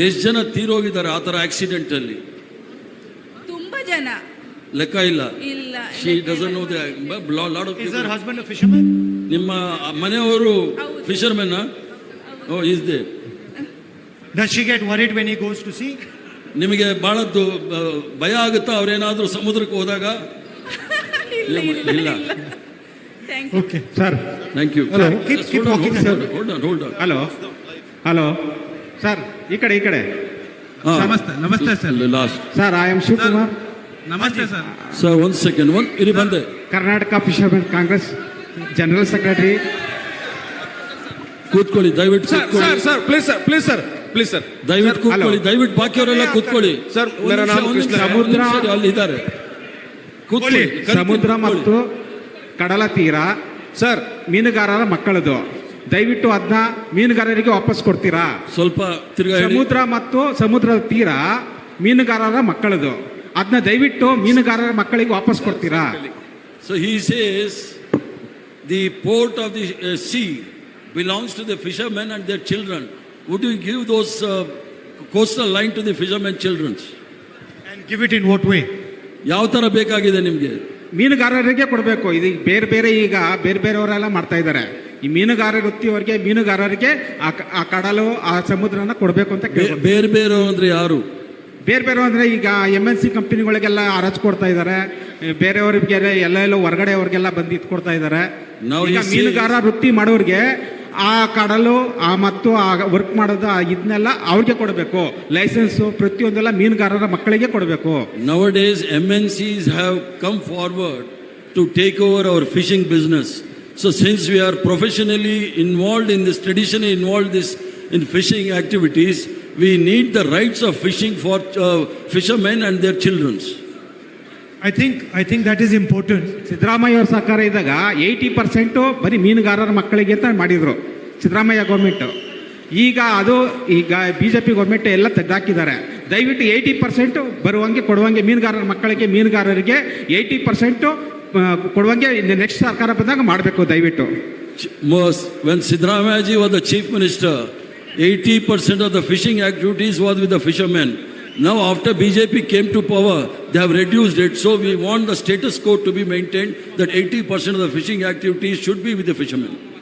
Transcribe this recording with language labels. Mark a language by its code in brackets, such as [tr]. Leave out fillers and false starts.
[kn] ಎಷ್ಟು ಜನ ತೀರೋಗಿದ್ದಾರೆ ಆ ತರ ಆಕ್ಸಿಡೆಂಟ್ ಅಲ್ಲಿ? ತುಂಬಾ ಜನ, ಲೆಕ್ಕ ಇಲ್ಲ. [en] She doesn't know the lot of people. Is her husband a fisherman? [kn] ನಿಮ್ಮ ಮನೆಯವರು fisherman? [en] Oh, is there? Does she get worried when he goes to sea? [kn] ನಿಮಗೆ ಬಹಳದ್ದು ಭಯ ಆಗುತ್ತಾ ಅವರೇನಾದ್ರೂ ಸಮುದ್ರಕ್ಕೆ ಹೋದಾಗ? ಇಲ್ಲ. [en] Okay, [kn] sir. [en] Thank you. Keep walking. Hold on. [kn] Hello sir, ಈ ಕಡೆ. ನಮಸ್ತೆ sir. Last [en] Sir, I am Shivakumar. ನಮಸ್ತೆ [kn] ಸರ್. ಒಂದು ಸೆಕೆಂಡ್, ಇಲ್ಲಿ ಬಂದೆ. Karnataka fishermen Congress general secretary. ಕೂತ್ಕೊಳ್ಳಿ ದಯವಿಟ್ಟು. ಸರ್ ಪ್ಲೀಸ್ ಸರ್ ದಯವಿಟ್ಟು ಕೂತ್ಕೊಳ್ಳಿ. ದಯವಿಟ್ಟು ಬಾಕಿಯವರೆಲ್ಲ ಕೂತ್ಕೊಳ್ಳಿ. ಸರ್, ಸಮುದ್ರ ಅಲ್ಲಿ ಇದ್ದಾರೆ, ಕೂತ್ಕೊಳ್ಳಿ. ಸಮುದ್ರ ಮತ್ತು ಕಡಲ ತೀರ ಸರ್, ಮೀನುಗಾರರ ಮಕ್ಕಳದು. ದಯವಿಟ್ಟು ಅದನ್ನ ಮೀನುಗಾರರಿಗೆ ವಾಪಸ್ ಕೊಡ್ತೀರಾ? ಸ್ವಲ್ಪ ತಿರ್ಗಾ. ಸಮುದ್ರ ಮತ್ತು ಸಮುದ್ರದ ತೀರ ಮೀನುಗಾರರ ಮಕ್ಕಳದು. ಅದನ್ನ ದಯವಿಟ್ಟು ಮೀನುಗಾರರ ಮಕ್ಕಳಿಗೆ ವಾಪಸ್ ಕೊಡ್ತೀರಾ? [en] So he says the port of the sea belongs to the fishermen and their children. Would you give those coastal line to the fishermen children? And give it in what way? [kn] ಯಾವ ತರ ಬೇಕಾಗಿದೆ ನಿಮ್ಗೆ? ಮೀನುಗಾರರಿಗೆ ಕೊಡಬೇಕು. ಇದು ಬೇರೆ ಬೇರೆ ಈಗ ಬೇರೆ ಬೇರೆಯವರೆಲ್ಲ ಮಾಡ್ತಾ ಇದ್ದಾರೆ. ಈ ಮೀನುಗಾರ ವೃತ್ತಿಯವರಿಗೆ ಮೀನುಗಾರರಿಗೆ ಆ ಕಡಲು ಆ ಸಮುದ್ರನ ಕೊಡಬೇಕು ಅಂತ ಕೇಳಿ. ಬೇರೆ ಬೇರೆ ಅಂದ್ರೆ ಯಾರು? ಬೇರೆ ಬೇರೆ ಅಂದ್ರೆ ಈಗ MNC ಕಂಪನಿಗಳಿಗೆಲ್ಲ ಹರಾಜು ಕೊಡ್ತಾ ಇದ್ದಾರೆ. ಬೇರೆಯವ್ರಿಗೆ ಎಲ್ಲೆಲ್ಲೋ ಹೊರಗಡೆ ಅವ್ರಿಗೆಲ್ಲ ಬಂದು ಇದು ಕೊಡ್ತಾ ಇದ್ದಾರೆ. ಈಗ ಮೀನುಗಾರ ವೃತ್ತಿ ಮಾಡೋರಿಗೆ ಆ ಕಡಲು ಮತ್ತು ಆ ವರ್ಕ್ ಮಾಡೋದು ಇದನ್ನೆಲ್ಲ ಅವ್ರಿಗೆ ಕೊಡಬೇಕು. ಲೈಸೆನ್ಸ್ ಪ್ರತಿಯೊಂದೆಲ್ಲ ಮೀನುಗಾರರ ಮಕ್ಕಳಿಗೆ ಕೊಡಬೇಕು. [en] Nowadays MNCs have come forward to take over our fishing business. So since we are professionally involved in this, traditionally involved in fishing activities, we need the rights of fishing for fishermen and their children. I think that is important. [kn] Siddaramaiah ಅವ್ರ ಸರ್ಕಾರ ಇದ್ದಾಗ 80% ಬರೀ ಮೀನುಗಾರರ ಮಕ್ಕಳಿಗೆ ಅಂತ ಮಾಡಿದ್ರು Siddaramaiah government. ಈಗ BJP government ಎಲ್ಲ ತೆಗೆದಾಕಿದ್ದಾರೆ. ದಯವಿಟ್ಟು 80% ಬರುವಂಗೆ ಕೊಡುವಂಗೆ ಮೀನುಗಾರರಿಗೆ 80% ಕೊಡುವಂಗೆ ನೆಕ್ಸ್ಟ್ ಸರ್ಕಾರ ಬಂದಾಗ ಮಾಡಬೇಕು ದಯವಿಟ್ಟು. [en] When Siddaramaya ji was the chief minister, 80% of the fishing activities was with the fishermen. Now after BJP came to power, they have reduced it. So we want the status quo to be maintained, that 80% of the fishing activities should be with the fishermen.